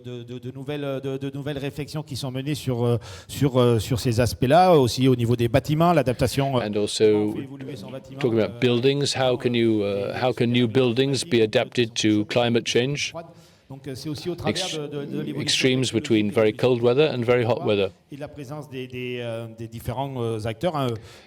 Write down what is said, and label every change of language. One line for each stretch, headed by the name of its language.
French: De nouvelles réflexions qui sont menées sur ces aspects-là, aussi au niveau des bâtiments, l'adaptation.
English: And also talking about buildings, how can new buildings be adapted to climate change? Extremes between very cold weather and very hot weather.
French: Et la présence des différents acteurs.